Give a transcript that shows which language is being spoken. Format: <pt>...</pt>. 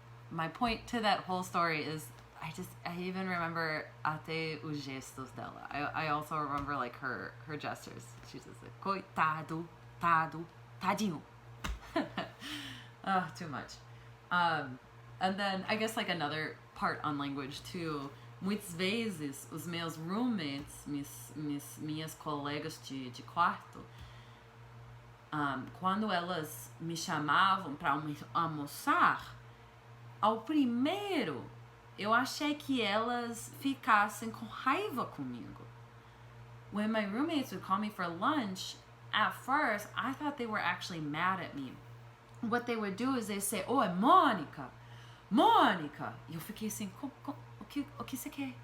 <en>My point to that whole story is I even remember</en> <pt>até os gestos dela.</pt> <en>I also remember like her gestures. She's just like</en> <pt>coitado, tado, tadinho.</pt> <en>Too much. And then I guess like another part on language too.</en> <pt>Muitas vezes os meus roommates, minhas colegas de quarto, quando elas me chamavam para almoçar, ao primeiro, eu achei que elas ficassem com raiva comigo.</pt> <en>When my roommates would call me for lunch, at first, I thought they were actually mad at me. What they would do is they say, oh,</en> <pt>é Mônica. Mônica. E eu fiquei assim, o que você quer?</pt>